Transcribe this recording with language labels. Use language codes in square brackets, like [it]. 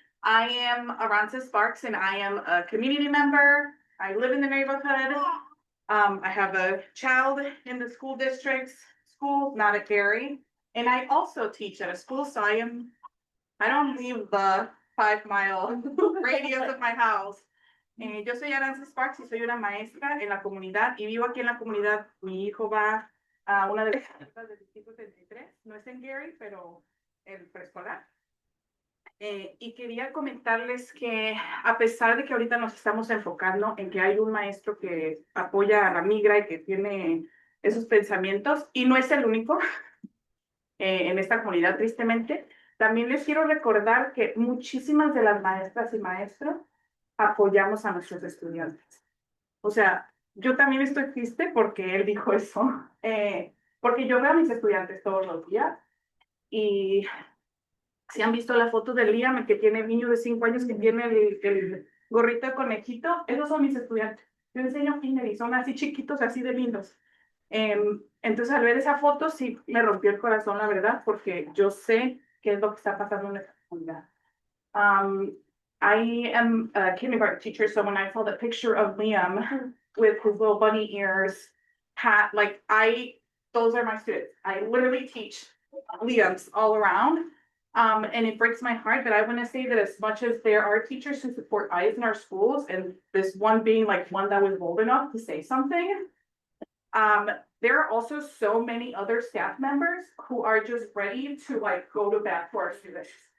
[en] I am Aranza Sparks and I am a community member. I live in the neighborhood. I have a child in the school, not at Gary. And I also teach at a school, so I don't leave the 5 mile radius of my house. [es] Yo soy Aranza Sparks y soy una maestra en la comunidad y vivo aquí en la comunidad. Mi hijo va a una de las escuelas del distrito 33, no es en Gary, pero el preescolar. Y quería comentarles que a pesar de que ahorita nos estamos enfocando en que hay un maestro que apoya a la migra y que tiene esos pensamientos, y no es el único en esta comunidad, tristemente, también les quiero recordar que muchísimas de las maestras y maestros apoyamos a nuestros estudiantes. O sea, yo también estoy triste porque él dijo eso, porque yo veo a mis estudiantes todos los días y si han visto la foto de Liam, que tiene niño de 5 años que tiene el gorrito de conejito, esos son mis estudiantes. Yo enseño kinder y son así chiquitos, así de lindos. Entonces, al ver esa foto, sí me rompió el corazón, la verdad, porque yo sé qué es lo que está pasando en esta comunidad. [en] I am a kindergarten teacher, so when I saw the picture of Liam with his little bunny ears, hat, those are my students. I literally teach Liams all around. And it breaks my heart, but I want to say that as much as there are teachers who support eyes in our schools, and this one being like one that was bold enough to say something, there are also so many other staff members who are just ready to go to bat for our students.